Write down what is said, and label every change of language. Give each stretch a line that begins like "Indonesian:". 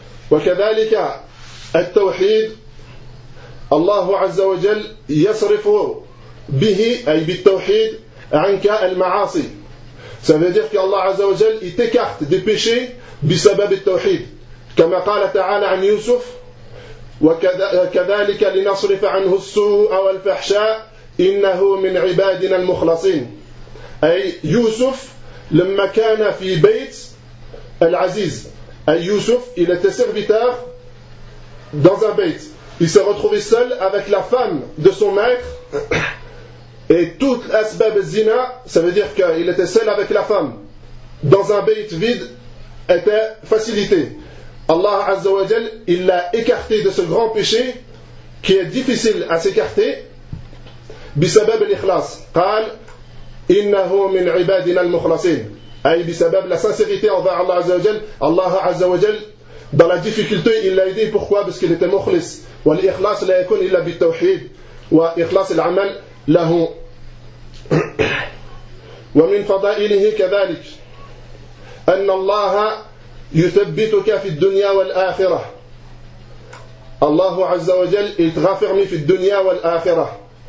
Arabic: وكذلك التوحيد الله عز وجل يصرف به, أي بالتوحيد عنك المعاصي, سنذكر أن الله عز وجل يتكحت دي بيشي بسبب التوحيد كما قال تعالى عن يوسف وكذلك لنصرف عنه السوء والفحشاء إنه من عبادنا المخلصين. أي يوسف لما كان في بيت العزيز.
French: أي يوسف il était serviteur dans un bait. Il s'est retrouvé seul avec la femme de son maître et toute asbab zina, ça veut dire qu'il était seul avec la femme dans un bait vide, était facilité. Allah Azza wa Jal, il l'a écarté de ce grand péché qui est difficile à s'écarter
Arabic: بسبب الإخلاص. قال إنه من عبادنا المخلصين. أي بسبب
French: la sincérité envers Allah Azza wa Jal. Allah Azza wa Jal, dans la difficulté, il l'a aidé. Pourquoi? Parce qu'il était mukhlis.
Arabic: والإخلاص لا يكون إلا بالتوحيد وإخلاص العمل له. ومن فضائله كذلك أن الله يثبتك في الدنيا والآخرة. الله عز وجل
French: il te raffermit
Arabic: في الدنيا والآخرة.